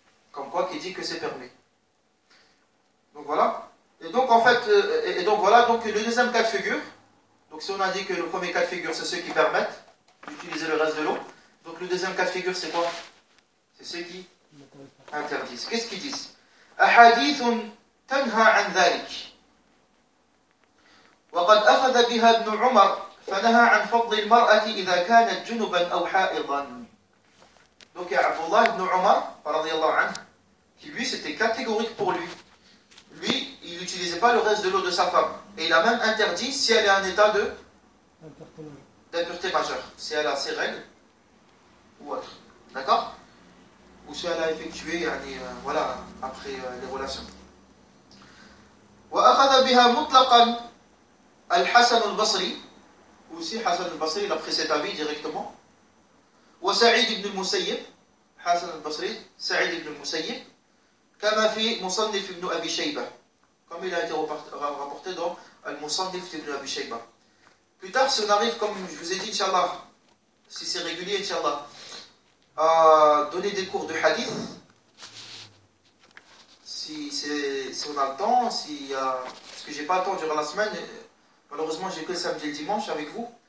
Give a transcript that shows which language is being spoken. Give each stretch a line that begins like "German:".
French: Comme quoi qui dit que c'est permis. Donc voilà. Et donc en fait, voilà, donc le deuxième cas de figure. Donc si on a dit que le premier cas de figure c'est ceux qui permettent d'utiliser le reste de l'eau. Donc le deuxième cas de figure c'est quoi? C'est ceux qui interdisent. Qu'est-ce qu'ils disent?
Arabic: أحاديث تنهى عن ذلك وقد أخذ بها ابن عمر فنهى عن فضل المرأة إذا كانت جنبا أو حائضا.
French: Donc il y a Abdullah ibn Umar radiyallahu anhu, qui lui c'était catégorique pour lui. Lui, il n'utilisait pas le reste de l'eau de sa femme. Et il a même interdit si elle est en état d'impureté majeure. Si elle a ses règles ou autre. D'accord? Ou si elle a effectué voilà, après les relations.
Arabic: وأخذ بها مطلقا الحسن البصري.
French: Aussi Hassan al-Basri il a pris cet avis directement. وسعيد بن المسيب.
Arabic: حسن البصري سعيد بن المسيب. كما في مصنف ابن أبي شيبة.
French: Comme il a été rapporté dans Al-Musannif ibn Abi Shayba. Plus tard, si on arrive, comme je vous ai dit, Inch'Allah, si c'est régulier, Inch'Allah, à donner des cours de hadith, si on a le temps, parce que j'ai pas le temps durant la semaine, malheureusement j'ai que le samedi et le dimanche avec vous.